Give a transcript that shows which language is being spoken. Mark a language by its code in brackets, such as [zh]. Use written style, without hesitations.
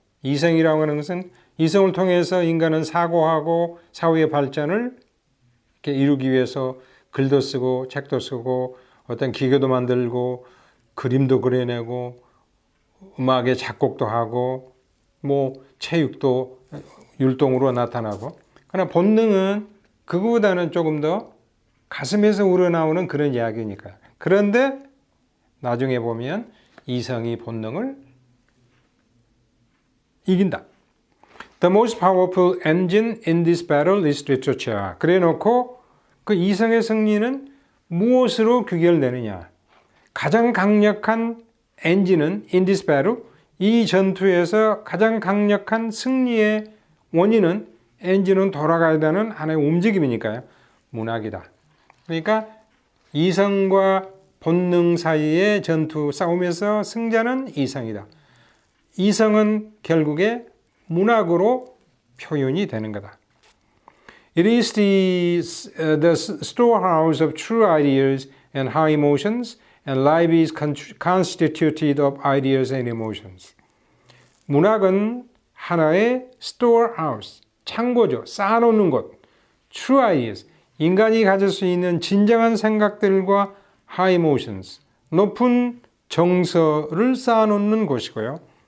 [ko] 이성이라고 하는 것은 이성을 통해서 인간은 사고하고 사회의 발전을 이렇게 이루기 위해서 글도 쓰고 책도 쓰고 어떤 기계도 만들고 그림도 그려내고 음악의 작곡도 하고 뭐 체육도 율동으로 나타나고, 그러나 본능은 그거보다는 조금 더 가슴에서 우러나오는 그런 이야기니까. 그런데 나중에 보면 이성이 본능을 이긴다. [en] The most powerful engine in this battle is literature. [ko] 그래 놓고 그 이성의 승리는 무엇으로 귀결되느냐? 가장 강력한 엔진은 [en] in this battle, [ko] 이 전투에서 가장 강력한 승리의 원인은 엔진은 돌아가야 되는 하나의 움직임이니까요. 문학이다. 그러니까 이성과 본능 사이의 전투 싸움에서 승자는 이성이다. 이성은 결국에 문학으로 표현이 되는 거다. [en] It is the storehouse of true ideas and high emotions, and life is constituted of ideas and emotions. [ko] 문학은 하나의 storehouse, 창고죠. 쌓아놓는 곳. [en] True ideas, [ko] 인간이 가질 수 있는 진정한 생각들과 [en] high emotions, [ko] 높은 정서를 쌓아놓는 곳이고요.